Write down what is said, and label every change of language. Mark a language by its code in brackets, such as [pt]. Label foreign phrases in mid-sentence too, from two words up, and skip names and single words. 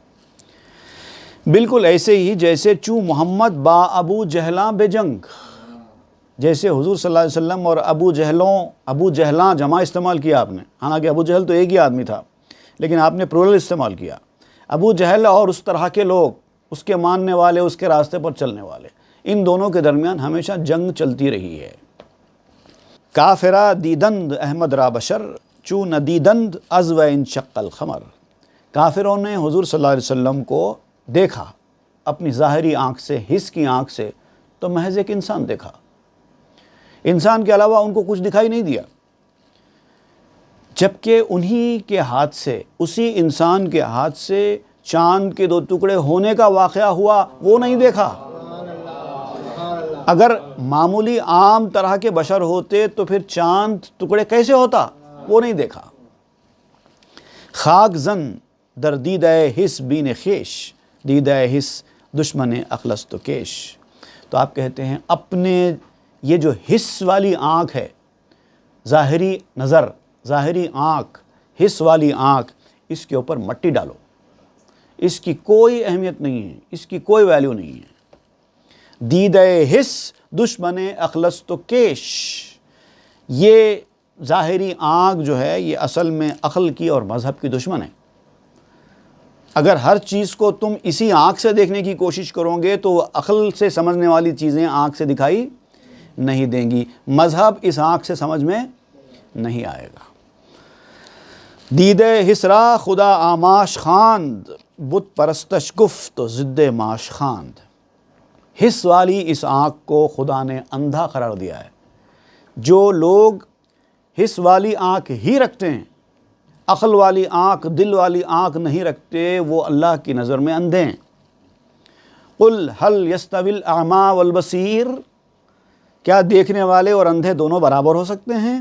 [ur] بالکل ایسے ہی جیسے [fa] چوں محمد با ابو جہلاں بجنگ، [ur] جیسے حضور صلی اللہ علیہ وسلم اور ابو جہلاں جمع استعمال کیا آپ نے، حالانکہ ابو جہل تو ایک ہی آدمی تھا، لیکن آپ نے پلورل استعمال کیا۔ ابو جہل اور اس طرح کے لوگ، اس کے ماننے والے، اس کے راستے پر چلنے والے، ان دونوں کے درمیان ہمیشہ جنگ چلتی رہی ہے۔ [fa] کافرہ دیدند احمد را بشر، چوں ندیدند از و انشق القمر۔ [ur] کافروں نے حضور صلی اللہ علیہ وسلم کو دیکھا اپنی ظاہری آنکھ سے، حس کی آنکھ سے، تو محض ایک انسان دیکھا، انسان کے علاوہ ان کو کچھ دکھائی نہیں دیا، جبکہ انہی کے ہاتھ سے، اسی انسان کے ہاتھ سے چاند کے دو ٹکڑے ہونے کا واقعہ ہوا، وہ نہیں دیکھا۔ اگر معمولی عام طرح کے بشر ہوتے تو پھر چاند ٹکڑے کیسے ہوتا، وہ نہیں دیکھا۔ [fa] خاک زن در دیدہ حس بین خیش، دیدہ حس دشمن اخلص تو کیش۔ [ur] تو آپ کہتے ہیں اپنے یہ جو حس والی آنکھ ہے، ظاہری نظر، ظاہری آنکھ، حس والی آنکھ، اس کے اوپر مٹی ڈالو، اس کی کوئی اہمیت نہیں ہے، اس کی کوئی ویلیو نہیں ہے۔ [fa] دیدہ حس دشمن اخلص تو کیش، [ur] یہ ظاہری آنکھ جو ہے یہ اصل میں عقل کی اور مذہب کی دشمن ہے۔ اگر ہر چیز کو تم اسی آنکھ سے دیکھنے کی کوشش کرو گے تو عقل سے سمجھنے والی چیزیں آنکھ سے دکھائی نہیں دیں گی، مذہب اس آنکھ سے سمجھ میں نہیں آئے گا۔ [fa] دیدہ حس را خدا آماش خواند، بت پرستش گفت تو ضد معاش خواند۔ [ur] حس والی اس آنکھ کو خدا نے اندھا قرار دیا ہے۔ جو لوگ حس والی آنکھ ہی رکھتے ہیں، عقل والی آنکھ، دل والی آنکھ نہیں رکھتے، وہ اللہ کی نظر میں اندھے ہیں۔ [ar] قل هل يستوي الاعمى والبصیر، [ur] کیا دیکھنے والے اور اندھے دونوں برابر ہو سکتے ہیں؟